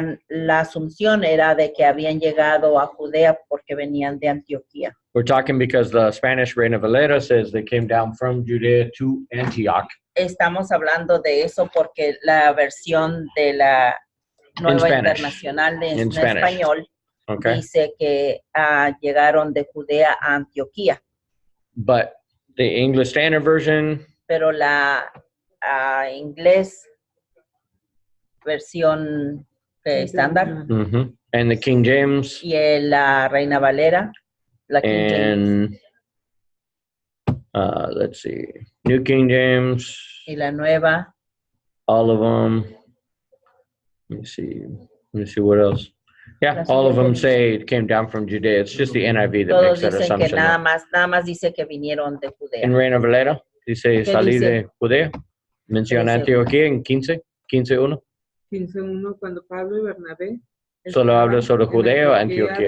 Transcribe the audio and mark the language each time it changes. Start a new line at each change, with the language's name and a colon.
Spanish: La asunción era de que habían llegado a Judea porque venían de Antioquía.
English: We're talking because the Spanish Reina Valera says they came down from Judea to Antioch.
Spanish: Estamos hablando de eso porque la versión de la Nueva Internacional en español dice que llegaron de Judea a Antioquía.
English: But the English Standard Version.
Spanish: Pero la inglés versión estándar.
English: And the King James.
Spanish: Y la Reina Valera. La King James.
English: Let's see. New King James.
Spanish: Y la nueva.
English: All of them. Let me see what else. Yeah, all of them say it came down from Judea. It's just the NIV that makes that assumption.
Spanish: Que nada más dice que vinieron de Judea. En Reina Valera dice salir de Judea. Menciona Antioquía en 15. 15:1. 15:1, cuando Pablo y Bernabé Solo habla sobre Judea o Antioquía.